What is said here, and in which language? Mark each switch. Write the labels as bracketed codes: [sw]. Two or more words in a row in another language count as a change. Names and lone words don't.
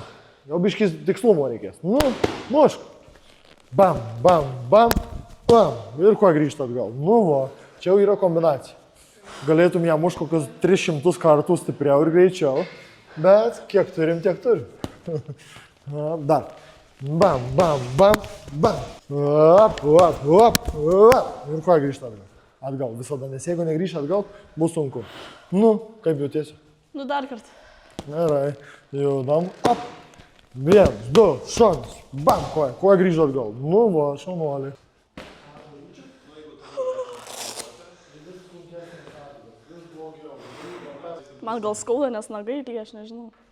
[lt] Jau biškis tikslumo reikės. Nu, mušk. Bam, bam, bam, bam. Ir kuo grįžta atgal. Nu, va. Čia jau yra kombinacija. Galėtum ją mušk kokius 300 kartų stipriau ir greičiau. Bet kiek turim, tiek turim. Dar. Bam, bam, bam, bam. Op, op, op, op. Ir ko grįžti atgal? Atgal visada, nes jeigu negrįžti atgal, bus sunku. Nu, kaip jautiesi? Nu dar kartą. Gerai, judam, op. 1, 2, šonis, bam, koja grįžti atgal. Nu, va, šaunuoliai. Man gal skauda, nes nagai lygiai, aš nežinau.